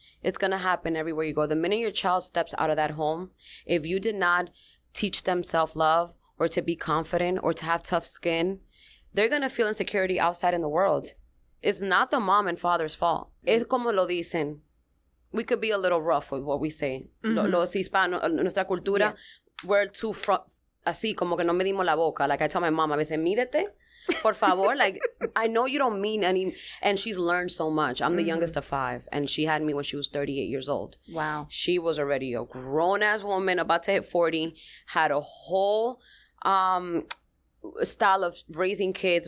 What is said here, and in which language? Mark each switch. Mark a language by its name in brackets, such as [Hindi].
[English] It's going to happen everywhere you go. The minute your child steps out of that home, if you did not teach them self-love or to be confident or to have tough skin, they're going to feel insecurity outside in the world. It's not the mom and father's fault. [Spanish] Es como lo dicen. [English] We could be a little rough with what we say. Mm-hmm. [Spanish] Los hispanos, nuestra cultura, [English] we're too [Spanish] así, como que no medimos la boca. [English] Like I tell my mom, [Spanish] a veces, mídete, por favor. [English] Like, I know you don't mean any, and she's learned so much. I'm the youngest of 5, and she had me when she was 38 years old. Wow. She was already a grown-ass woman, about to hit 40, had a whole style of raising kids.